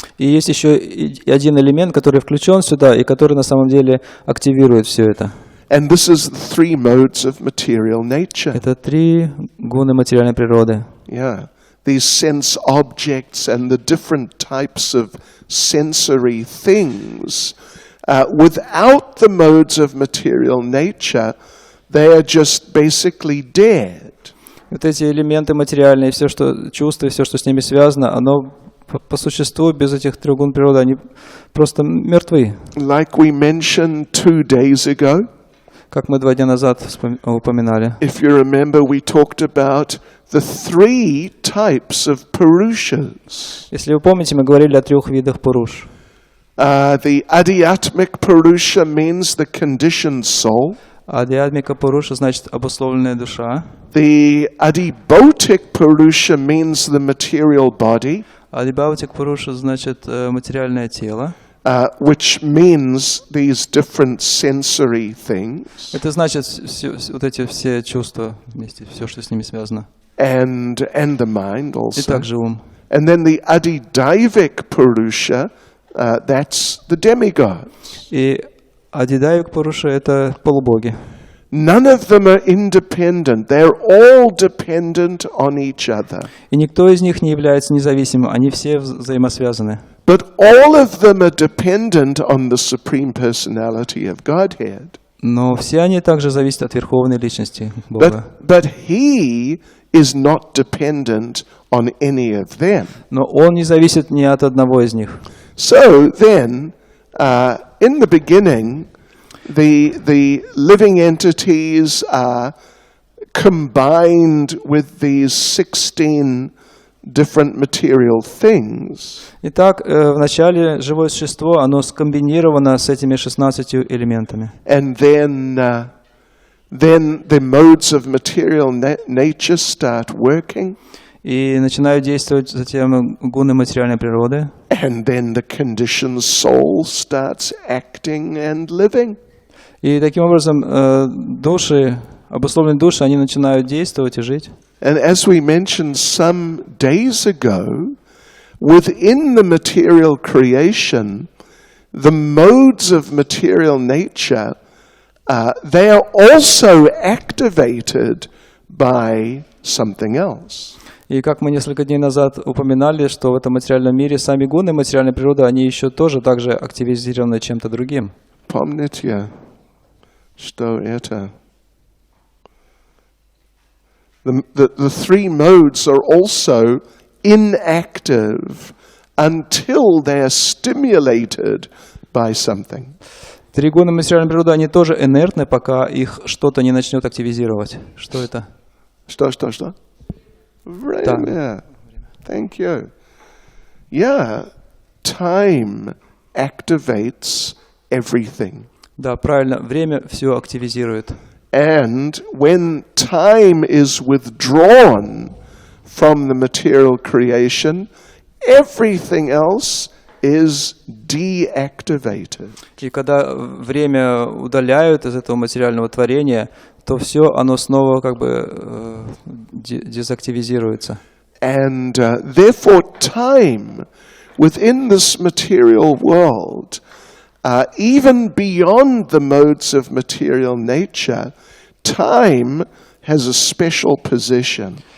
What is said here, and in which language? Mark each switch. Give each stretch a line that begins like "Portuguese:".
Russian: И есть еще один элемент, который включен сюда и который на самом деле активирует все это.
English: And this is the three modes of material nature.
Russian: Это три гуны материальной природы.
English: Yeah, these sense objects and the different types of sensory things. Without the modes of material nature, they are just basically dead.
Russian: Вот эти элементы материальные, все, что чувства, все, что с ними связано, оно по существу без этих трех гун природы, они просто мертвы.
English: Like we mentioned 2 days ago.
Russian: Как мы 2 дня назад упоминали.
English: If you remember, we talked about the 3 types of Purushas.
Russian: Если вы помните, мы говорили о 3 видах Пуруш.
English: The Adhyatmic Purusha means the conditioned soul.
Russian: Адhyatmika Puruша значит обусловленная душа.
English: The Adhibautic Purusha means the material body.
Russian: Adhibautic Purusha значит материальное тело.
English: Which means these different sensory things.
Russian: Это значит вот эти все чувства вместе, все, что с ними связано.
English: And the mind also.
Russian: И также ум.
English: And then the Adhidaivic Purusha, that's the demigods.
Russian: И Адидайвик Пуруша — это полубоги.
English: None of them are independent. They're all dependent on each other.
Russian: И никто из них не является независимым, они все взаимосвязаны.
English: But all of them are dependent on the Supreme Personality of Godhead.
Russian: Но все они также зависят от Верховной Личности Бога.
English: But He is not dependent on any of them.
Russian: Но Он не зависит ни от одного из них.
English: So then, in the beginning, the living entities are combined with these 16 different material things.
Russian: Итак, в начале живое существо, оно скомбинировано с этими 16 элементами.
English: And then the modes of material nature start working.
Russian: И начинают действовать затем гуны материальной природы.
English: And then the conditioned soul starts acting and living.
Russian: И таким образом души, обусловленные души, они начинают действовать и жить.
English: And as we mentioned some days ago, within the material creation, the modes of material nature, they are also activated by something else.
Russian: И как мы несколько дней назад упоминали, что в этом материальном мире сами гуны материальной природы, они еще тоже также активизированы чем-то другим. Помните, что это?
English: The 3 modes are also inactive until they are stimulated by something.
Russian: 3 гуны материальной природы, они тоже инертны, пока их что-то не начнет активизировать. Что это? Что? Время.
English: Thank you. Yeah, time activates everything.
Russian: Да, правильно. Время все активизирует.
English: And when time is withdrawn from the material creation, everything else is deactivated.
Russian: И когда время удаляют из этого материального творения, то все, оно снова как бы дезактивизируется.
English: And therefore time within this material world, even beyond the modes of material nature, time has a special position.